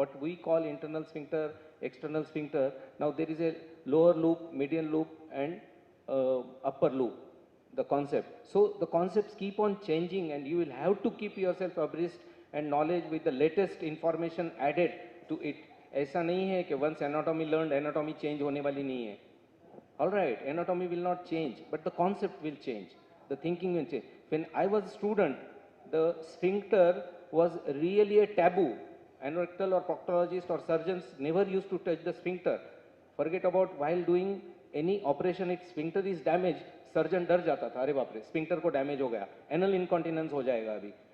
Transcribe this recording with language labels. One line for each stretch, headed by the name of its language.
English: What we call internal sphincter, external sphincter. Now there is a lower loop, median loop, and upper loop, the concept. So the concepts keep on changing, and you will have to keep yourself abreast and knowledge with the latest information added to it.
Hindi: ऐसा नहीं है कि
English: once anatomy learned,
Hindi: anatomy change होने वाली नहीं है.
English: All right, anatomy will not change, but the concept will change. The thinking will change. When I was a student, the sphincter was really a taboo. Anorectal or proctologist or surgeons never used to touch the sphincter. Forget about while doing any operation, if sphincter is damaged, surgeon
Hindi: डर जाता था, अरे बाप रे,
English: sphincter को damage हो गया, anal incontinence
Hindi: हो जाएगा अभी.